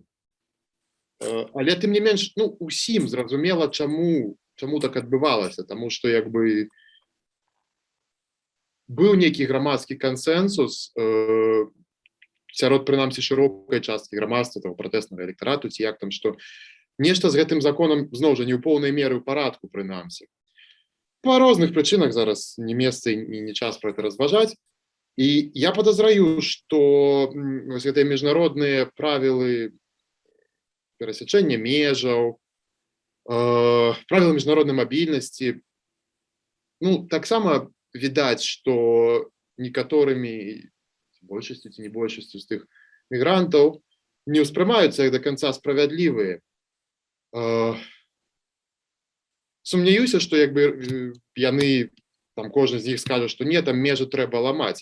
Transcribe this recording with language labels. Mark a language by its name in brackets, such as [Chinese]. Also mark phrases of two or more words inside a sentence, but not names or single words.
[Belarusian] Але тым не менш, ну, усім зразумела, чаму так адбывалася, таму што як бы быў нейкі грамадскі кансэнсус сярод прынамсі шырокай часткі грамадства, таго пратэснага электарату, ці як там, што нешта з гэтым законам зноў жа не ў поўнай меры ў парадку прынамсі. По розных причинах зараз не месца и не час [Russian] про это [Belarusian] разважать. [Russian] И я подозраю, что гэтыя международные правилы перасечения межаў, правила международной мобильности, [Belarusian] ну, таксама відаць, что некаторымі, большасцю ці не большасцю з тых мігрантаў не ўспрымаюцца як [Russian] до конца [Belarusian] справядлівыя. Сумняюся, што як бы яны, там кожны з іх скажа, што не, там межы трэба ламаць.